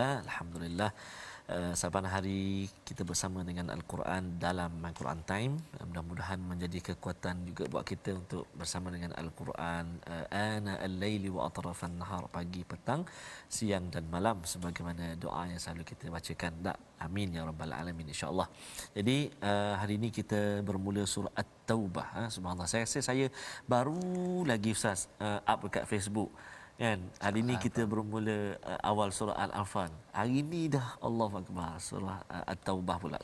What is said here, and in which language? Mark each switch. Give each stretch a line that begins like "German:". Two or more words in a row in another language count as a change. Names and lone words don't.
Malay: Alhamdulillah saban hari kita bersama dengan Al-Quran dalam My Quran Time. Mudah-mudahan menjadi kekuatan juga buat kita untuk bersama dengan Al-Quran
Arabic: آناء الليل وأطراف النهار,
Malay: pagi, petang, siang dan malam, sebagaimana doa yang selalu kita bacakan.
Arabic: آمين يا رب العالمين إن شاء الله.
Malay: Jadi hari ini kita bermula surah At-Taubah. Subhanallah, saya baru lagi Ustaz up dekat Facebook kan. Hari ini kita bermula awal surah Al-Anfal. Hari ini dah
Arabic: الله أكبر
Malay: surah At-Taubah pula.